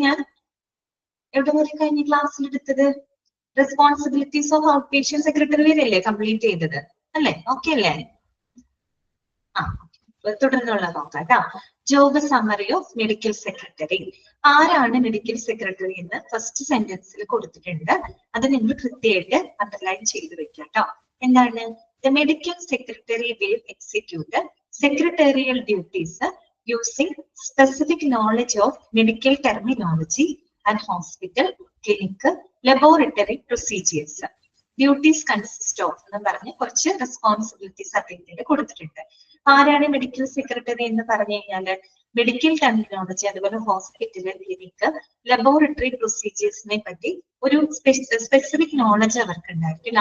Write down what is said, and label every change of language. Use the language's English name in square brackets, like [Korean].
[Malayalam] ഞാൻ എവിടെ വരെ കഴിഞ്ഞ ക്ലാസ്സിൽ എടുത്തത്? Responsibilities of out patient secretary വരെയല്ലേ complete ചെയ്തത് അല്ലെ? ഓക്കെ അല്ലേ? തുടർന്നുള്ള നോക്കാം കേട്ടോ. Job summary of medical secretary. ആരാണ് മെഡിക്കൽ സെക്രട്ടറി എന്ന് ഫസ്റ്റ് സെന്റൻസിൽ കൊടുത്തിട്ടുണ്ട്. അത് നിങ്ങൾ കൃത്യമായിട്ട് അണ്ടർലൈൻ ചെയ്ത് വെക്കാം കേട്ടോ. എന്താണ്? [English] The medical secretary will execute secretarial duties using specific knowledge of medical terminology and hospital, clinic, laboratory procedures. [Malayalam] Duties consist of എന്ന് പറഞ്ഞ് കുറച്ച് റെസ്പോൺസിബിലിറ്റീസ് അദ്ദേഹത്തിന് കൊടുത്തിട്ടുണ്ട്. ആരാണ് മെഡിക്കൽ സെക്രട്ടറി എന്ന് പറഞ്ഞു കഴിഞ്ഞാല് മെഡിക്കൽ ടെർമിനോളജി, അതുപോലെ ഹോസ്പിറ്റല്, ക്ലിനിക്ക്, ലബോറട്ടറി പ്രൊസീജിയേഴ്സിനെ പറ്റി ഒരു സ്പെസിഫിക് നോളജ് അവർക്ക് ഉണ്ടായിരിക്കും.